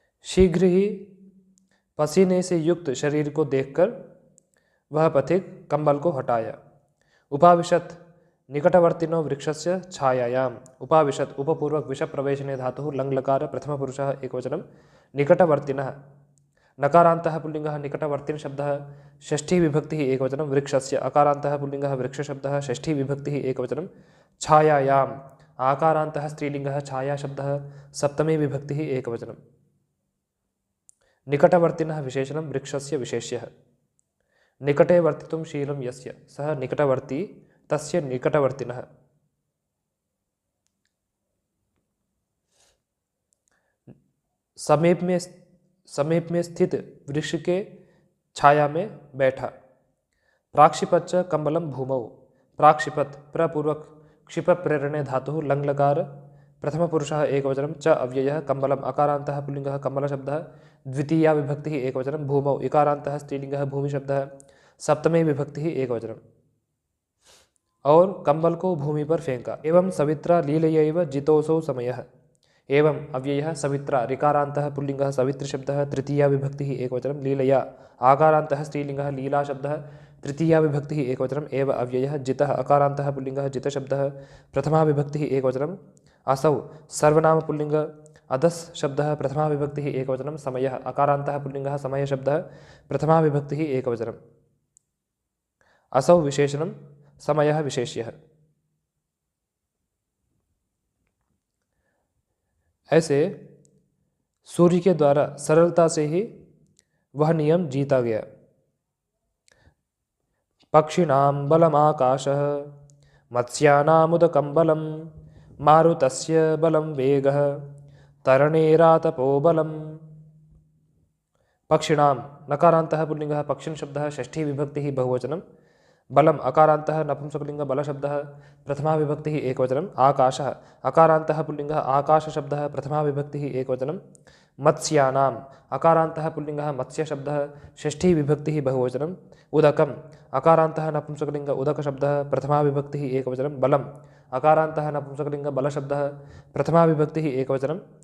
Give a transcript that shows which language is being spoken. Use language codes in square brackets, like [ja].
[hi] शीघ्र ही पसीने से युक्त शरीर को देखकर वह पथिक कंबल को हटाया। [sa] उपाविशत निकटवर्तिनो वृक्षस्य छायायाम् उपाविशत उपपूर्वक विषय प्रवेशने धातुः लङ्लकार प्रथमपुरुषः एकवचनं निकटवर्तिनः नकारान्तः पुल्लिङ्गः निकटवर्तिन शब्दः षष्ठी विभक्तिः एकवचनं वृक्षस्य अकारान्तः पुल्लिङ्गः वृक्षशब्दः षष्ठी विभक्तिः एकवचनं छायायाम् आकारान्तः स्त्रीलिङ्गः छाया शब्दः सप्तमी विभक्तिः एकवचनं। निकटवर्तिनः विशेषणं वृक्षस्य विशेष्यः। निकटे वर्तितुं शीलं यस्य सः निकटवर्ती तस्य निकटवर्तिनः। [hi] समीप में स्थित वृक्ष के छाया में बैठा। [sa] प्राक्षिपच्च कम्बलं भूमौ। प्राक्षिपत् प्रपूर्वक क्षिप प्रेरणे धातुः लङ्लकार प्रथमपुरुषः एकवचनं च अव्ययः कम्बलम् अकारान्तः पुल्लिङ्गः कम्बलशब्दः द्वितीया विभक्तिः एकवचनं भूमौ इकारान्तः स्त्रीलिङ्गः भूमिशब्दः सप्तमी विभक्तिः एकवचनम्। [hi] और कंबल को भूमि पर फेंका। [sa] एवं सवित्रा लीलयैव जितोऽसौ समयः। एवं अव्ययः सवित्रा ऋकारान्तः पुल्लिङ्गः सवितृशब्दः तृतीया विभक्तिः एकवचनं लीलया आकारान्तः स्त्रीलिङ्गः लीलाशब्दः तृतीया विभक्तिः एकवचनम् एव अव्ययः जितः अकारान्तः पुल्लिङ्गः जितशब्दः प्रथमा विभक्तिः एकवचनम् असौ सर्वनाम पुल्लिङ्ग अधस् शब्दः प्रथमा विभक्तिः एकवचनं समयः अकारान्तः पुल्लिङ्गः समयशब्दः प्रथमा विभक्तिः एकवचनम् असौ विशेषणं समयः विशेष्यः। [hi] ऐसे सूर्य के द्वारा सरलता से ही वह नियम जीता गया। [sa] पक्षिणां बलमाकाशः मत्स्यानामुदकं बलं मारुतस्य बलं वेगः तरणेरातपो बलम्। पक्षिणां नकारान्तः पुल्लिङ्गः पक्षिण शब्दः षष्ठी विभक्तिः बहुवचनं बलम अकारान्तः नपुंसकलिङ्ग बलशब्दः प्रथमा विभक्तिः एकवचनम् आकाशः अकारान्तः पुल्लिङ्गः आकाशशब्दः प्रथमा विभक्तिः एकवचनं मत्स्यानाम् अकारान्तः पुल्लिङ्गः मत्स्यशब्दः षष्ठी विभक्तिः बहुवचनम् उदकम् अकारान्तः नपुंसकलिङ्ग उदकशब्दः प्रथमा विभक्तिः एकवचनं बलम् अकारान्तः नपुंसकलिङ्ग बलशब्दः प्रथमा विभक्तिः एकवचनं